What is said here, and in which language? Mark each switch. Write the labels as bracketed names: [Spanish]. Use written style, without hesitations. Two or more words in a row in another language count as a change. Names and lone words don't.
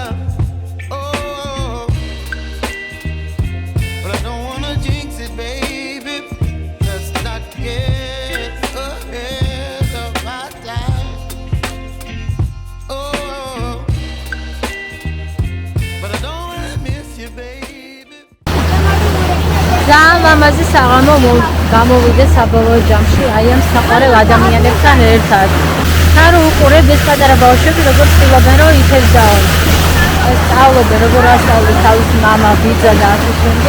[English] Oh, but I don't wanna jinx it, baby. Let's not get ahead of my time. Oh, but I don't wanna miss you, baby. [Georgian] ძალიან ლამაზი საღამო გამოვიდა საბოლოო ჯამში აი ამ საყვარელ ადამიანებთან ერთად. თან რო უყურებ ეს პატარა ბავშვები როგორ ცდილობენ რომ ითევზაონ. სწავლობენ როგორ ასწავლეს თავის მამა, ბიძა და ასე შემდეგ.